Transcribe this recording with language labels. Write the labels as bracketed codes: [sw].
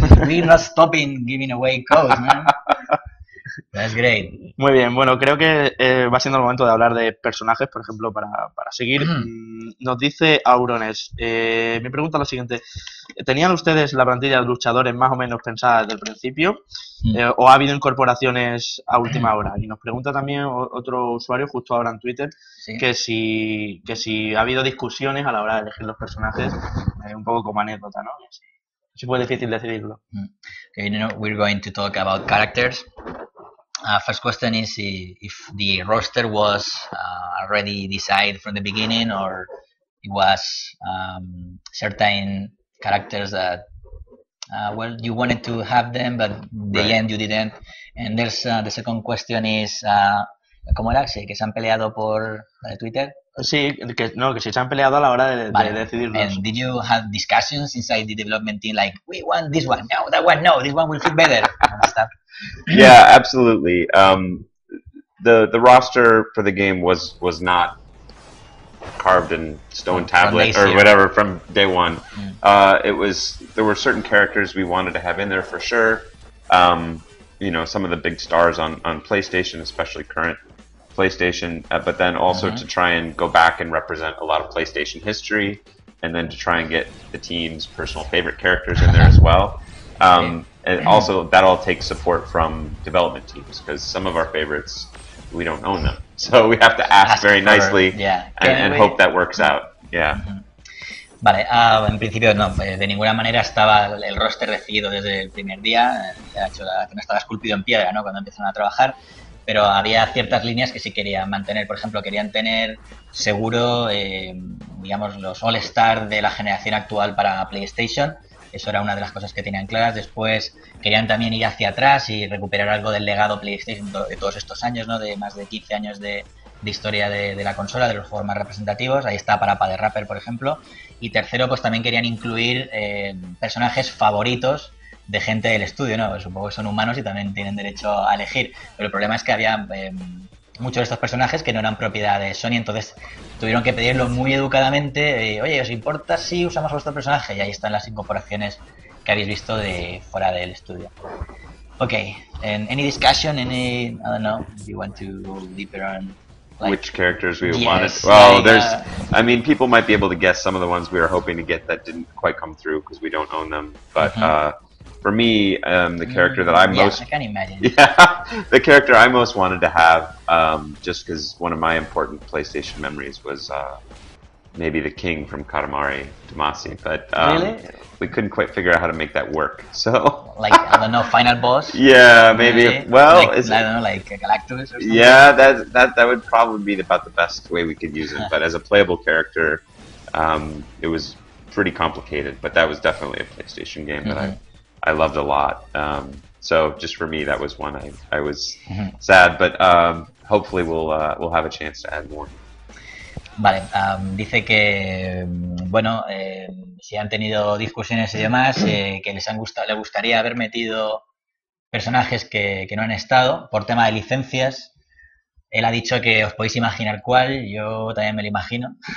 [en] We're not stopping giving away codes, man. That's great. [es] Muy bien, bueno, creo que va siendo el momento de hablar de personajes, por ejemplo, para seguir. Nos dice Aurones, me pregunta lo siguiente, ¿tenían ustedes la plantilla de luchadores más o menos pensada desde el principio? ¿O ha habido incorporaciones a última hora? Y nos pregunta también otro usuario justo ahora en Twitter, Sí. que si ha habido discusiones a la hora de elegir los personajes, un poco como anécdota, ¿no? Sí, fue difícil decidirlo. [en] Okay, we're going to talk about characters. First question is if the roster was already decided from the beginning, or it was certain characters that well, you wanted to have them, but in the end you didn't. And there's the second question is [es] ¿cómo era? Sí, que se han peleado por Twitter. Sí, que si se han peleado a la hora de decidirlos. [en] And did you have discussions inside the development team like, we want this one, no, that one, no, this one will fit better, and stuff? Yeah, absolutely. The roster for the game was not carved in stone tablet or whatever from day one. There were certain characters we wanted to have in there for sure. You know, some of the big stars on PlayStation, especially current PlayStation, but then also to try and go back and represent a lot of PlayStation history, and then to try and get the team's personal favorite characters in there as well. And also that all takes support from development teams, because some of our favorites, we don't own them, so we have to ask very nicely and hope that works out. Yeah. [es] Vale, en principio no, de ninguna manera estaba el roster decidido desde el primer día, de hecho que no estaba esculpido en piedra, ¿no? Cuando empezaron a trabajar, pero había ciertas líneas que sí querían mantener. Por ejemplo, querían tener seguro, digamos, los All-Stars de la generación actual para PlayStation. Eso era una de las cosas que tenían claras. Después querían también ir hacia atrás y recuperar algo del legado PlayStation de todos estos años, ¿no? De más de 15 años de historia de la consola, de los juegos más representativos. Ahí está Parappa de Rapper, por ejemplo. Y tercero, pues también querían incluir personajes favoritos de gente del estudio, ¿no? Supongo que son humanos y también tienen derecho a elegir. Pero el problema es que había muchos de estos personajes que no eran propiedad de Sony, entonces tuvieron que pedirlo muy educadamente. Oye, ¿os importa si usamos a vuestro personaje? Y ahí están las incorporaciones que habéis visto de fuera del estudio. [en] Okay, and any discussion, I don't know, if you want to go deeper on which characters we wanted. Well, I mean, people might be able to guess some of the ones we were hoping to get that didn't quite come through because we don't own them. But for me, the character that I I can imagine. Yeah, the character I most wanted to have, just because one of my important PlayStation memories was maybe the King from Katamari Damacy, but really? We couldn't quite figure out how to make that work. So like, I don't know, final boss. Yeah, maybe. Maybe. Well, like, I don't know, like Galactus or something. Yeah, that would probably be about the best way we could use it. But as a playable character, it was pretty complicated. But that was definitely a PlayStation game that I loved a lot. So just for me, that was one I was sad. But hopefully we'll have a chance to add more. [es] Vale, dice que, bueno, si han tenido discusiones y demás, que le gustaría haber metido personajes que no han estado por tema de licencias. Él ha dicho que os podéis imaginar cuál, yo también me lo imagino.